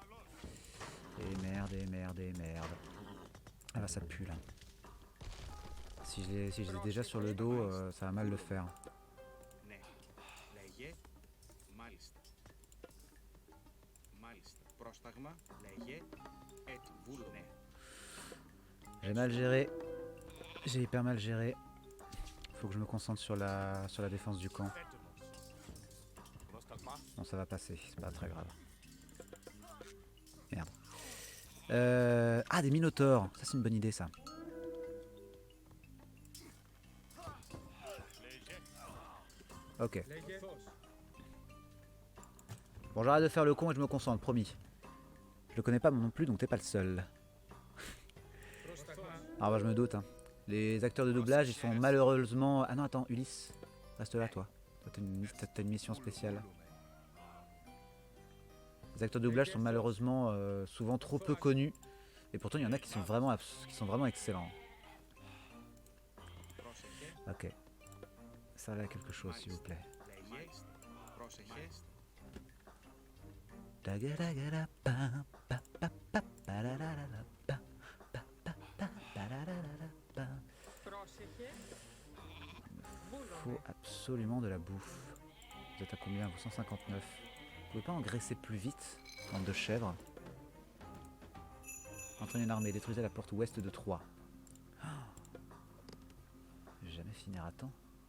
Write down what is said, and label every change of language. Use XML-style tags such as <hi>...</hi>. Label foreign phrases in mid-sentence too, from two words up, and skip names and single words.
<fr>Et merde. Ah là ça pue là. Si je les ai déjà sur le dos, ça va mal le faire.</fr> <el>Ναι. Λέγε. Μάλιστα. Μάλιστα. Πρόσταγμα. Λέγε. Έτοιμο. Βούλο. Ναι.</el> <fr>J'ai mal géré. J'ai hyper mal géré. Faut que je me concentre sur la défense du camp.</fr> <el>Prostagma.</el> <fr>Bon, ça va passer, c'est pas très grave. Merde. Ah, des minotaures. Ça, c'est une bonne idée, ça. Ok.</fr> <el>Λέγε. Φως.</el> <fr>Bon, j'arrête de faire le con et je me concentre, promis. Je le connais pas moi non plus, donc t'es pas le seul.</fr> <el>Πρόσταγμα.</el> <fr>Ah bah je me doute. Hein. Les acteurs de doublage, ils sont malheureusement... Ah non, attends, Ulysse. Reste là, toi. Toi, t'as une mission spéciale. Les acteurs de doublage sont malheureusement souvent trop peu connus. Et pourtant, il y en a qui sont vraiment excellents.</fr> <el>Πρόσεχε.</el> <fr>Ok. Ça là quelque chose, s'il vous plaît.</fr> <el>Λέγε. Πρόσεχε. Πρόσεχε.</el> <fr>Faut absolument de la bouffe. Vous êtes à combien vous? 159. Vous pouvez pas engraisser plus vite, bande de chèvres? Entraîner une armée, détruisez la porte ouest de Troyes. Oh. Je vais jamais finir à temps.</fr>